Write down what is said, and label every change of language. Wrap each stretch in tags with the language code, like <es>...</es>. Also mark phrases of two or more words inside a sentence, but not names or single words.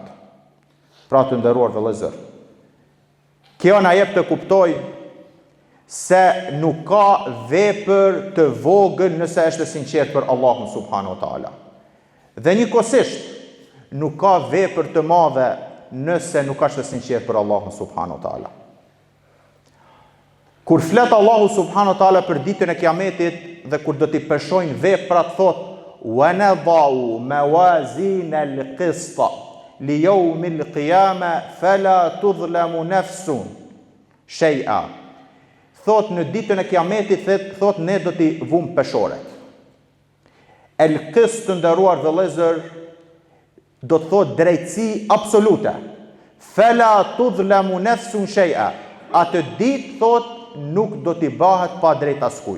<sq>Pra të nderuar vëllezër, kjo na jep të kuptoj se nuk ka vepër të vogël nëse është e sinqert për Allahun</sq> <ar>سبحانه وتعالى.</ar> <sq>Dhe njëkohësisht nuk ka vepër të madhe nëse nuk është e sinqert për Allahun</sq> <ar>سبحانه وتعالى.</ar> <sq>Kur flet Allahu</sq> <ar>سبحانه وتعالى</ar> <sq>për ditën e Kiametit dhe kur do t'i peshojnë veprat, thot:</sq> <ar>"ونضع الموازين القسط ليوم القيامة فلا تظلم نفس شيئا."</ar> <sq>Thot në ditën e Kiametit, thot ne do t'i vum peshoret. El-qist, të nderuar vëllezër, do të thot drejtësi absolute.</sq> <ar>فلا تظلم نفس شيئا.</ar> <sq>Atë ditë thot nuk do t'i bahet pa drejt askujt.</sq>